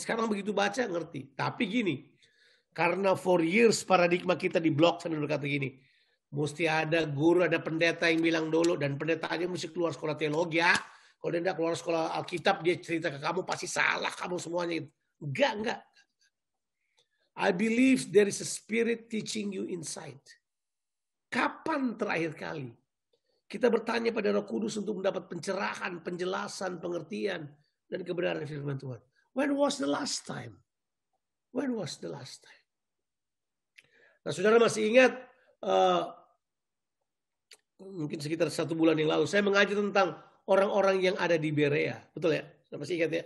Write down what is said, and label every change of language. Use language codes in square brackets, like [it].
[id] Sekarang begitu baca ngerti. Tapi gini. Karena for years paradigma kita di blog saya berkata gini. Mesti ada guru, ada pendeta yang bilang dulu. Dan pendetanya mesti keluar sekolah teologi ya. Kalau dia tidak keluar sekolah Alkitab, dia cerita ke kamu pasti salah kamu semuanya. Enggak. [en] I believe there is a spirit teaching you inside. [id] Kapan terakhir kali kita bertanya pada Roh Kudus untuk mendapat pencerahan, penjelasan, pengertian, dan kebenaran firman Tuhan? [en] When was the last time? [id] Nah, saudara masih ingat, mungkin sekitar 1 bulan yang lalu, saya mengajar tentang orang-orang yang ada di Berea. Betul ya? Saya masih ingat ya?